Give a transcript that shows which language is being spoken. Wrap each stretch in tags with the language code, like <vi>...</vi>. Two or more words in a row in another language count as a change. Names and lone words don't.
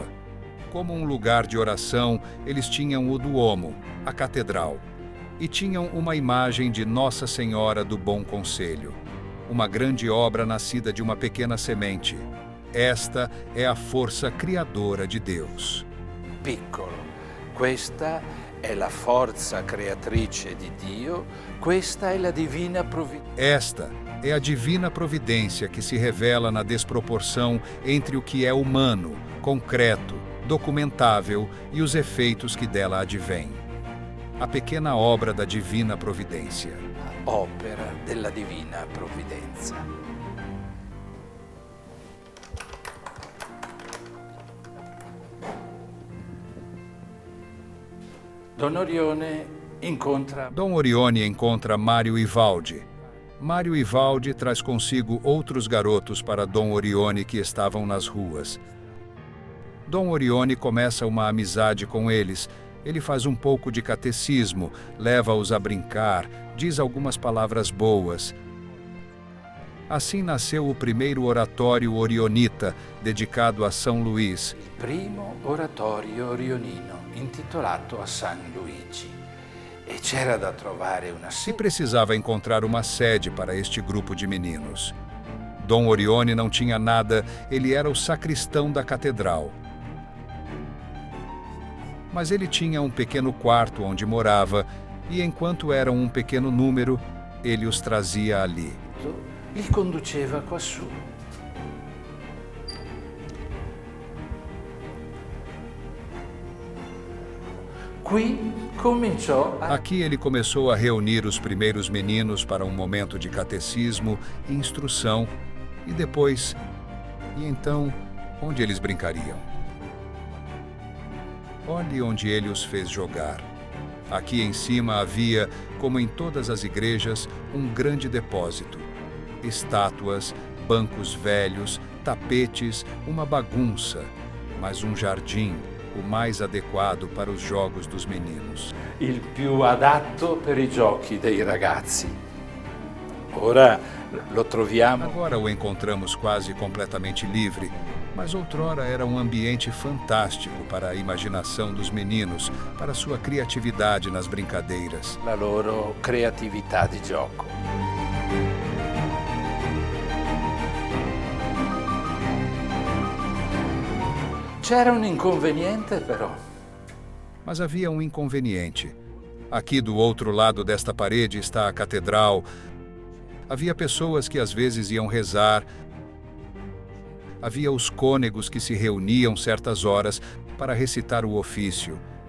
<pt>Como um lugar de oração, eles tinham o Duomo, a catedral, e tinham uma imagem de Nossa Senhora do Bom Conselho, uma grande obra nascida de uma pequena semente. Esta é a força criadora de Deus.</pt> <it>Piccolo, questa è la forza creatrice di Dio, questa è la divina providenza.</it> <pt>Esta é a divina providência que se revela na desproporção entre o que é humano, concreto, documentável e os efeitos que dela advêm. A pequena obra da divina providência.</pt> <it>Opera della divina provvidenza.</it> <pt>Dom Orione encontra Mário Ivaldi. Mário Ivaldi traz consigo outros garotos para Dom Orione que estavam nas ruas. Dom Orione começa uma amizade com eles. Ele faz um pouco de catecismo, leva-os a brincar, diz algumas palavras boas. Assim nasceu o primeiro oratório orionita, dedicado a São Luís.</pt> <it>Il primo oratorio orionino, intitolato a San Luigi. E c'era da trovare una</it> <pt>Se precisava encontrar uma sede para este grupo de meninos. Dom Orione não tinha nada, ele era o sacristão da catedral. Mas ele tinha um pequeno quarto onde morava, e enquanto eram um pequeno número, ele os trazia ali.</pt> <it>Li conduceva quassù. Qui cominciò a...</it> <pt>Aqui ele começou a reunir os primeiros meninos para um momento de catecismo e instrução, e depois... E então, onde eles brincariam? Olhe onde ele os fez jogar. Aqui em cima havia, como em todas as igrejas, um grande depósito. Estátuas, bancos velhos, tapetes, uma bagunça, mas um jardim, o mais adequado para os jogos dos meninos.</pt> <it>il più adatto per i giochi dei ragazzi. Ora lo troviamo.</it> <pt>Agora o encontramos quase completamente livre, mas outrora era um ambiente fantástico para a imaginação dos meninos, para sua criatividade nas brincadeiras.</pt> <it>La loro creatività di gioco. C'era un inconveniente però.</it> <pt>Mas havia um inconveniente. Aqui do outro lado desta parede está a catedral. Havia pessoas que às vezes iam rezar. Havia os cônegos que se reuniam certas horas para recitar o ofício.</pt>